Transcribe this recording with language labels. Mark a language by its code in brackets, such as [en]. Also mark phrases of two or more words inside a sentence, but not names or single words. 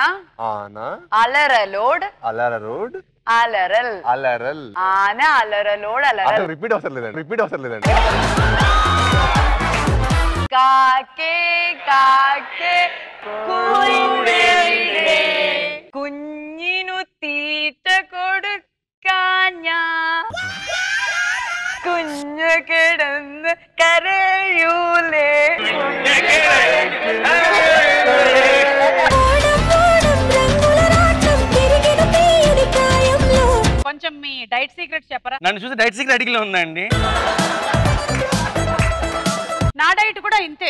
[te] ఆనా అలరలోడ్ అలర రోడ్ అలరల్ అలరల్ ఆనా అలరలోడ్ అలరల్. రిపీట్ అవసరం లేదండి. రిపీట్ అవసరం లేదండి. [ml] കാക്കേ കാക്കേ കൂടേടെ കുഞ്ഞിനു തീറ്റ കൊടുക്കാഞ്ഞാ കുഞ്ഞു കിടന്ന് കരയൂലേ. [te] కొంచెం మీ డైట్ సీక్రెట్స్ చెప్పరా? నన్ను చూసి డైట్ సీక్రెట్ అడిగిలో ఉందండి. నా డైట్ కూడా ఇంతే.